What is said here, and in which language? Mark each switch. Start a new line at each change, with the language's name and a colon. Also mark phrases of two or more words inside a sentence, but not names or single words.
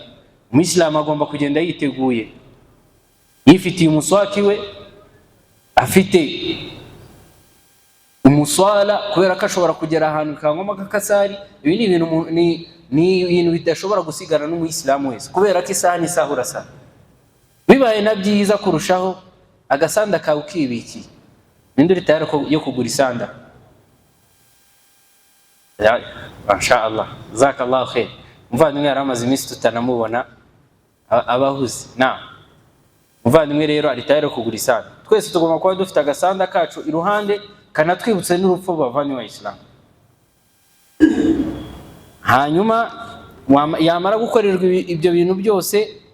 Kinyarwanda: Umuyisilamu agomba kugenda yiteguye, yifitiye umuswaki we, afite umuswala, kubera ko ashobora kugera ahantu kangoma kakasari. Ibi ni ibintu bidashobora gusigana n'umuyisilamu wese, kubera ko isaha n'isaha urasa. Bibaye na byiza kurushaho agasanda kawe ukibikiye, ninde uri tayari yo kugura isanda?
Arabic: ما شاء الله، جزاك الله خير.
Kinyarwanda: Muvandimwe yaramaze iminsi tutanamubona abahuze. Na muvandimwe rero ari tayari kugura isanda. Twese tugomba kuba dufite agasanda kacu iruhande kanatwibutse n'urupfu bavanywe Islam. Hanyuma yamara gukorerwa ibyo bintu byose,